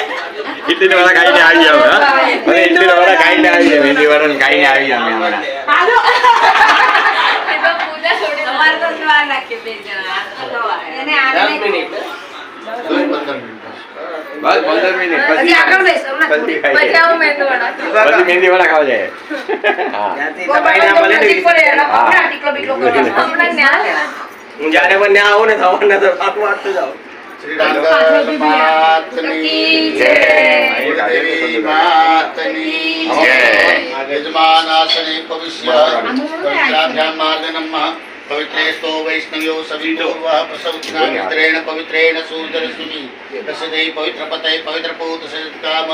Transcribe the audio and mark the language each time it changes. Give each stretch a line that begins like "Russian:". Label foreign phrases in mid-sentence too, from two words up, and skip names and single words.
Gujarati: ઇડલી વાળા ખાઈને આવી જાવ હવે ઇડલી વાળા ખાઈને આવી જાય મહેંદી વાળા ખાઈને આવી જાવ હમણાં બસ 15 મિનિટ પછી મહેંદી વાળા ખાવા જાય જ્યારે પણ ત્યાં આવો ને થવાના તો વાંચતો જાઓ
Sanskrit: श्री रंगनाथनी जय देवी मातनी जय यजमानासने पविष्य पवित्राभ्यां मार्गनम पवित्रेस्तो वैष्णव्यो सवितोर्वः प्रसवतिनामित्रेण पवित्रेण सूर्यरश्मि तस्यै पवित्रपते पवित्रपूत सत्काम